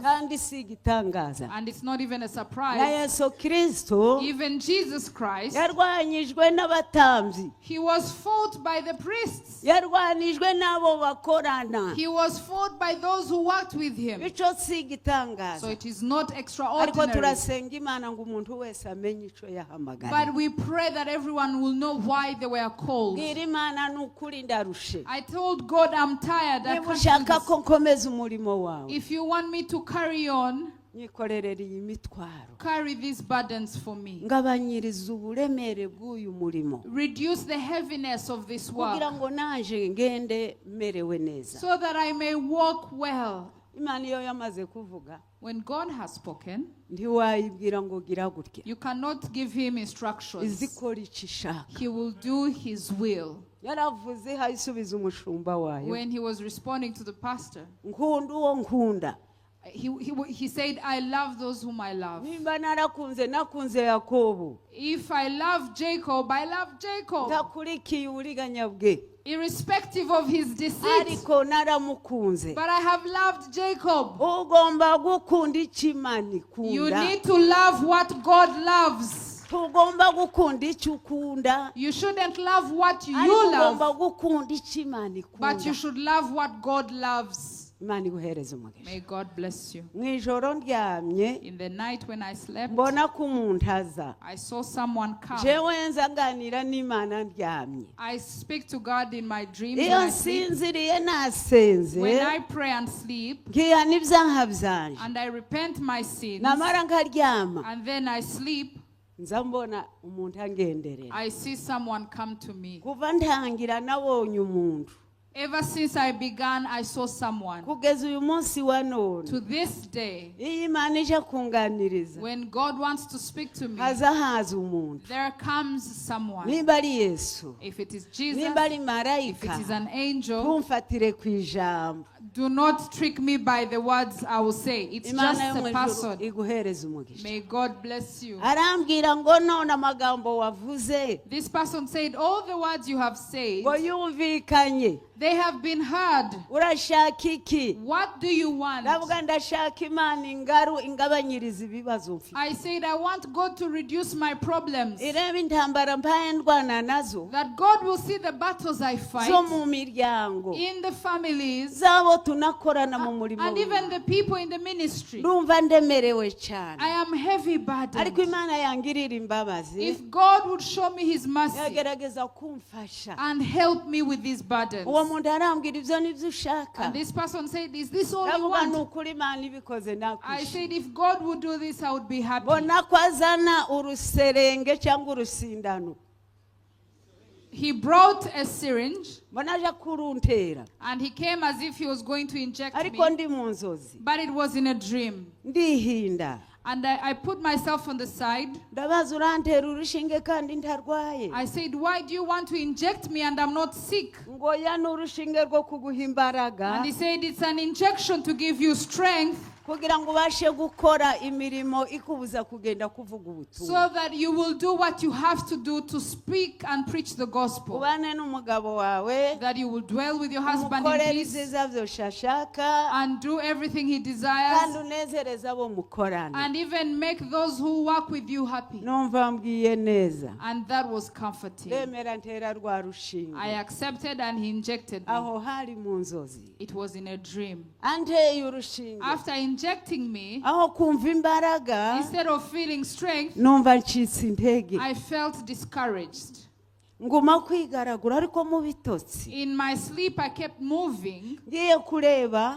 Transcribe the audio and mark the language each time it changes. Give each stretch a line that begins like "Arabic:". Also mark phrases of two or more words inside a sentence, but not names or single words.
Kinyarwanda: kandi si gitangaza.
English: and it's not even a
Kinyarwanda: Na
English: surprise,
Kinyarwanda: Yesu Kristo
English: even Jesus Christ,
Kinyarwanda: yarwanyijwe n'abatambyi.
English: he was fought by the priests.
Kinyarwanda: Yarwanijwe n'abo bakorana.
English: He was fought by those who worked with him.
Kinyarwanda: Ico si gitangaza.
English: So it is not
Kinyarwanda: ariko
English: extraordinary.
Kinyarwanda: turasenga Imana ngo umuntu wese amenye ico yahamagara.
English: But we pray that everyone will know why they were called.
Kinyarwanda: Ngira Imana n'ukuri ndarushe.
English: I told God I'm tired. I
Kinyarwanda: Niba
English: can't do
Kinyarwanda: ushaka
English: this.
Kinyarwanda: ko nkomeza umurimo wawe,
English: If you want me to carry on,
Kinyarwanda: nyikorerere iyi mitwaro.
English: carry these burdens for me.
Kinyarwanda: Ngabanyiriza uburemere bw'uyu murimo.
English: Reduce the heaviness of this work
Kinyarwanda: kugira ngo naje ngende merewe neza.
English: so that I may walk well.
Kinyarwanda: Imana iyo yamaze kuvuga,
English: When God has spoken,
Kinyarwanda: ntiwayibwira ngo gira gutya.
English: you cannot give him instructions.
Kinyarwanda: Izikora icyo ishaka.
English: He will do his will.
Kinyarwanda: Yaravuze hayisubiza umushumba wayo.
English: When he was responding to the pastor,
Kinyarwanda: Nkunda uwo nkunda.
English: he said, I love those whom I love.
Kinyarwanda: Nimba narakunze nakunze Yakobo.
English: If I love Jacob, I love Jacob.
Kinyarwanda: Ndakurikiye uburiganya bwe.
English: Irrespective of his deceit.
Kinyarwanda: Ariko naramukunze.
English: But I have loved Jacob.
Kinyarwanda: Ugomba gukunda icyo Imana ikunda.
English: You need to love what God loves.
Kinyarwanda: Tugomba gukunda icyo ukunda.
English: You shouldn't love what you
Kinyarwanda: Ariko ugomba
English: love,
Kinyarwanda: gukunda icyo Imana ikunda.
English: but you should love what God loves.
Kinyarwanda: Imana iguhereze umugisha.
English: May God bless you.
Kinyarwanda: Mwijoro ndyamye
English: In the night when I slept,
Kinyarwanda: mbona ko umuntu aza.
English: I saw someone come.
Kinyarwanda: Jewe nzaganira n'Imana ndyamye.
English: I speak to God in my dreams when
Kinyarwanda: Iyo
English: I sleep.
Kinyarwanda: nsinziriye nasenze.
English: When I pray and sleep,
Kinyarwanda: ngiya n'ibyaha byanje.
English: and I repent my sins,
Kinyarwanda: Namara nkaryama.
English: and then I sleep,
Kinyarwanda: Nza mbona umuntu angenderera.
English: I see someone come to me.
Kinyarwanda: Kuva ntangira nabonye umuntu.
English: Ever since I began, I saw someone.
Kinyarwanda: Kugeza uyu munsi wa none.
English: To this day,
Kinyarwanda: Iyo Imana ije kunganiriza.
English: when God wants to speak to me,
Kinyarwanda: haza umuntu.
English: there comes someone.
Kinyarwanda: Nimba ari Yesu.
English: If it is Jesus,
Kinyarwanda: Nimba ari
English: if
Kinyarwanda: marayika.
English: it is an angel,
Kinyarwanda: Ntumfatire ku ijambo.
English: do not trick me by the words I will say. It's just
Kinyarwanda: Imana yo
English: a
Kinyarwanda: mu ijuru
English: person.
Kinyarwanda: iguhereze umugisha.
English: May God bless you.
Kinyarwanda: Arambwira ngo none amagambo wavuze
English: This person said, all the words you have said,
Kinyarwanda: ngo yumvikanye.
English: they have been heard.
Kinyarwanda: Urashaka iki?
English: What do you want?
Kinyarwanda: Ndavuga ndashaka Imana ingabanyiriza ibibazo mfite.
English: I said, I want God to reduce my problems.
Kinyarwanda: Irebe intambara mpaye ndwana nazo.
English: That God will see the battles I
Kinyarwanda: Zo
English: fight
Kinyarwanda: mu miryango.
English: in the families
Kinyarwanda: Zabo tunakorana mu murimo.
English: and even the people in the ministry.
Kinyarwanda: Ndumva ndemerewe cyane.
English: I am heavy
Kinyarwanda: Ariko
English: burdened.
Kinyarwanda: Imana yangirira imbabazi.
English: If God would show me his mercy
Kinyarwanda: Yagerageza kumfasha.
English: and help me with these burdens.
Kinyarwanda: Uwo muntu arambwira ibyo nibyo ushaka.
English: And this person said, is this all you
Kinyarwanda: Ndavuga
English: want?
Kinyarwanda: nukuri Imana ibikoze
English: I
Kinyarwanda: nakwishima.
English: said, if God would do this, I would be happy.
Kinyarwanda: Bona ko azana uruserenge cyangwa urusindano.
English: He brought a syringe
Kinyarwanda: Mbona aje kuruntera.
English: and he came as if he was going to inject
Kinyarwanda: Ariko
English: me,
Kinyarwanda: ndi mu nzozi.
English: but it was in a dream.
Kinyarwanda: Ndihinda.
English: And I put myself on the side.
Kinyarwanda: Ndabaza urantera urushinge kandi ntarwaye.
English: I said, why do you want to inject me and I'm not sick?
Kinyarwanda: Ngo ya n'urushinge rwo kuguha imbaraga.
English: And he said, it's an injection to give you strength
Kinyarwanda: kugira ngo ubashe gukora imirimo ikubuza kugenda kuvuga ubutumwa.
English: so that you will do what you have to do to speak and preach the gospel.
Kinyarwanda: Ubane n'umugabo wawe.
English: That you will dwell with your husband in
Kinyarwanda: Umukorere
English: peace
Kinyarwanda: ibyiza byose ashaka.
English: and do everything he
Kinyarwanda: Kandi
English: desires
Kinyarwanda: unezereza abo mukorana.
English: and even make those who work with you happy.
Kinyarwanda: Numva mbwiye neza.
English: And that was comforting.
Kinyarwanda: Ndemera ntera rwa rushinge.
English: I accepted and he injected me.
Kinyarwanda: Aho hari mu nzozi.
English: It was in a dream.
Kinyarwanda: Anteye urushinge.
English: After injecting me,
Kinyarwanda: Aho kumva imbaraga.
English: instead of feeling strength,
Kinyarwanda: Numva ncitse intege.
English: I felt discouraged.
Kinyarwanda: Nguma kwigaragura ariko mu bitotsi.
English: In my sleep, I kept moving.
Kinyarwanda: Ngiye kureba.